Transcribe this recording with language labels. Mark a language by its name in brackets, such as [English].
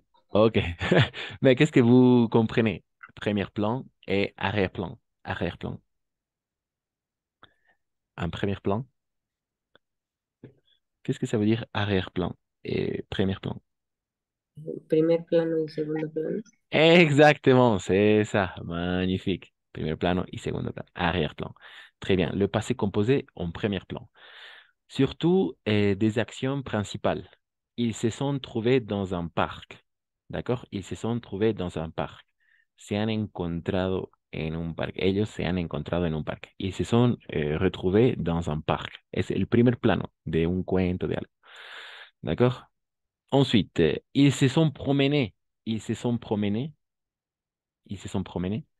[French] Ok. Mais qu'est-ce que vous comprenez? Premier plan et arrière-plan. Arrière-plan. Un premier plan. Qu'est-ce que ça veut dire arrière-plan et premier plan? [Spanish] Primer plano y segundo plano. [French] Exactement, c'est ça. Magnifique. [Spanish] Premier plano y segundo plano. [French] Arrière-plan. Très bien. Le passé composé en premier plan. Surtout des actions principales. Ils se sont trouvés dans un parc. D'accord? Ils se sont trouvés dans un parc. [Spanish] Se han encontrado en un parque. Ellos se han encontrado en un parque. [French] Ils se sont retrouvés dans un parc. [Spanish] Es el primer plano de un cuento, de algo. [French] D'accord? Ensuite, ils se sont promenés. Ils se sont promenés. Ils se sont promenés.